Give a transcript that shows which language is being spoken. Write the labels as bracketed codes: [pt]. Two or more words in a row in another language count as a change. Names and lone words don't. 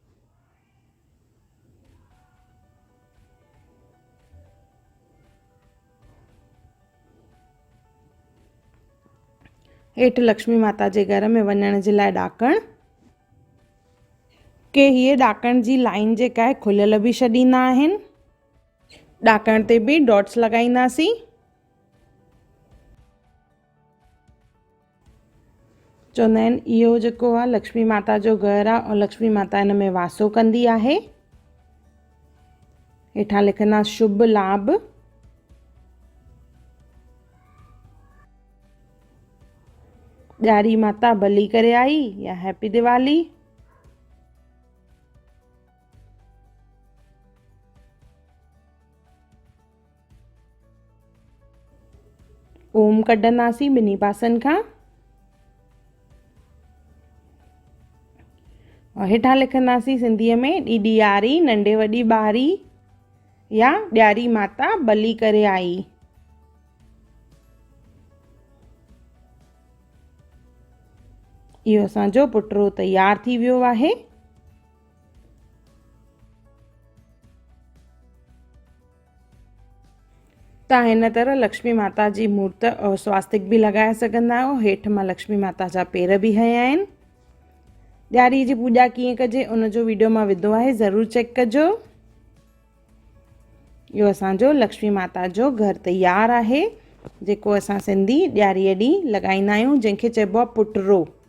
[sd] हेठि लक्ष्मी माता जे घर में वञण जे लाइ ॾाकण। के हीअ ॾाकण जी लाइन जेका आहे खुलियल बि छॾींदा आहिनि। ॾाकण ते बि डॉट्स लॻाईंदासीं। चवंदा आहिनि इहो जेको आहे लक्ष्मी माता जो घर आहे और लक्ष्मी माता हिन में वासो कंदी आहे। हेठां लिखंदा शुभ लाभ। ॾियारी माता भली करे आई या [en] Happy Diwali. [sd] ओम कढंदासीं ॿिन्ही पासनि खां। और हेठां लिखंदासीं सिंधीअ में ॾियारी नंढे वॾी ॿारी या ॾियारी माता भली करे आई। इहो असांजो पुटरो तयारु थी वियो आहे। तव्हां हिन तरह लक्ष्मी माता जी मूर्त और स्वास्तिक बि लॻाए सघंदा आहियो। हेठि मां लक्ष्मी माता जा पेर बि हया आहिनि। ॾियारी जी पूॼा कीअं कजे उन जो वीडियो मां विधो आहे, ज़रूरु चेक कजो। इहो असांजो लक्ष्मी माता जो घर तयारु आहे, जेको असां सिंधी ॾियारीअ ॾींहुं लॻाईंदा आहियूं, जंहिंखे चइबो आहे पुटरो।